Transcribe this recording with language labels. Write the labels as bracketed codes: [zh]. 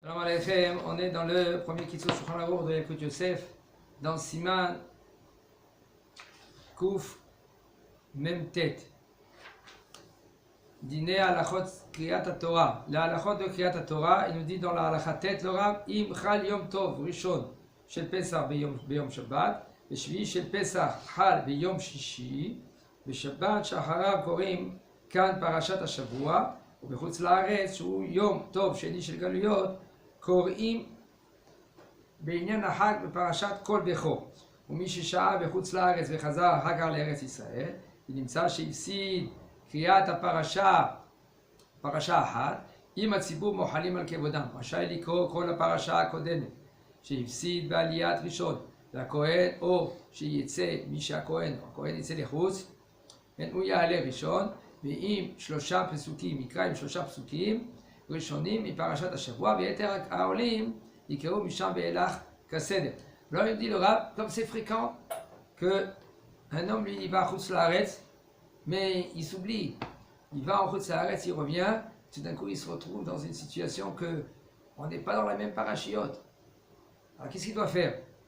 [fr] Alechem, on est dans le premier Kitzur Shulchan Aruch de Yekut Yosef, dans Siman Kouf Memtet. [he] Dîner Halachot Kriyat HaTorah. [fr] La Halachot de Kriyat HaTorah, il nous dit dans la Halachat Tet, le Rav, [he] Im Chal Yom Tov Rishon Shel Pesach Beyom Shabbat, ושביעי של פסח חל ביום שישי, בשבת שאחריו קוראים כאן פרשת השבוע, ובחוץ לארץ שהוא יום טוב שני של גלויות, קוראים בעניין החג בפרשת כל בכור. ומי ששהה בחוץ לארץ וחזר אחר כך לארץ ישראל, ונמצא שהפסיד קריאת הפרשה, פרשה אחת, אם הציבור מוחלים על כבודם, רשאי לקרוא כל הפרשה הקודמת, שהפסיד בעליית ראשון, והכהן, או שיצא מי שהכהן, או הכהן יצא לחוץ, הוא יעלה ראשון, ועם שלושה פסוקים, יקרא עם שלושה פסוקים ראשונים מפרשת השבוע, ויתר העולים יקראו משם ואילך כסדר. [fr] Alors il dit le Rav, comme c'est fréquent qu'un homme lui il va à Chutz Laaretz, mais il s'oublie, il va en Chutz Laaretz, il revient, tout d'un coup il se retrouve dans une situation que on n'est pas dans la même parachiote. Alors qu'est-ce qu'il doit faire?